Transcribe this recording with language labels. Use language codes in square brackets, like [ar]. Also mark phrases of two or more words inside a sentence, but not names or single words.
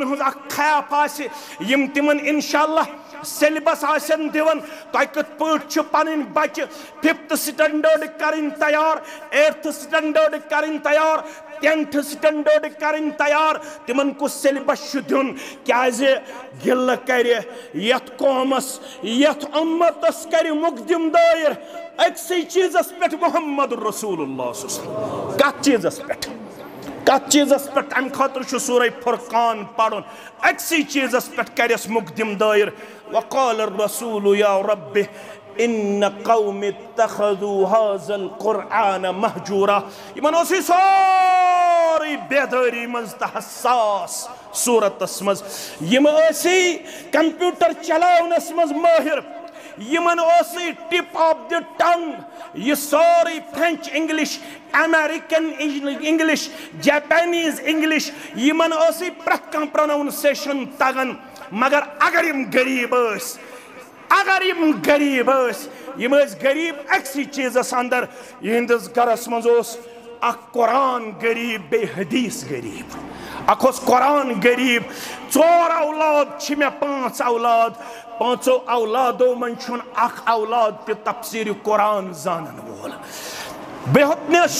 [ks] ہٕنٛز اکھ خیاف آسہِ یِم تِمن انشاءاللہ سیلبس آسن دِوان تۄہہِ کِتھ پٲٹھۍ چھُ پنٕنۍ بچہِ [en] 5th standard [ks] کرٕنۍ تیار [en] 8th standard [ks] کرٕنۍ تیار [en] 10th standard [ks] کرٕنۍ تیار تِمن کُس سیلبس چھُ دیُن کیازِ گِلہٕ کرِ یتھ قومس یتھ اُمتس کرِ مقدم دٲیر أکسٕے چیٖزس پٮ۪ٹھ محمد [ar] رسول اللہ صلی اللہ علیہ وسلم [ks] کتھ چیٖزس پٮ۪ٹھ امہِ خٲطرٕ چھُ سورہ فرقان پرُن أکسٕے چیٖزس پٮ۪ٹھ کرٮ۪س مقدم دٲیر وقال [ar] الرسول یا رب ان قوم اتخذوا هذا القرآن مهجورا [ks] یمن اوس یہِ سورُے بیدٲری منٛز تہٕ حساس صوٗرتس منٛز یِم ٲسی کمپیوٗٹر چلاونس منٛز مٲہر یمن اوسٕے [en] tip of the tongue [ks] یہ سورُے [en] French English American English Japanese English [ks] یمن اوسٕے پرٛٮ۪تھ کانٛہہ پروناؤنسیشن تگان مگر اگر یم غریب ٲسۍ یم ٲسۍ غریب أکسٕے چیٖزس انٛدر یِہنٛدِس گرس منٛز اوس اکھ قرآن غریب بیٚیہِ حدیث غریب اکھ اوس قرآن غریب 4 اولاد چھِ مےٚ 5 اولاد پانچو اولادو من چھن اخ اولاد تی تفسیر قرآن زانن وول بہتنس